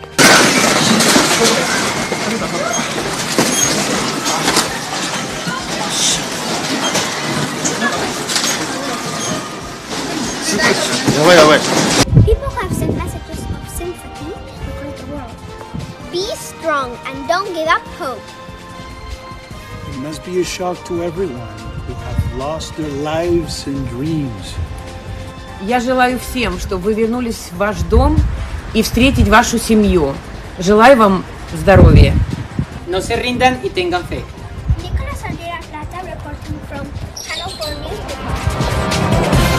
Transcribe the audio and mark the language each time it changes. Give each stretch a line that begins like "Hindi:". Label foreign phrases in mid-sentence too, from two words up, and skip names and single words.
English: People have sent messages of sympathy across the world. Be strong and don't give up hope. It must be a shock to everyone who have lost their lives and dreams.
Russian: Я желаю всем, чтобы вы вернулись в ваш дом и встретить вашу семью. Желаю вам здоровья.
Spanish: No se rindan y tengan fe.
English: Nicolas reporting from Channel 4 News.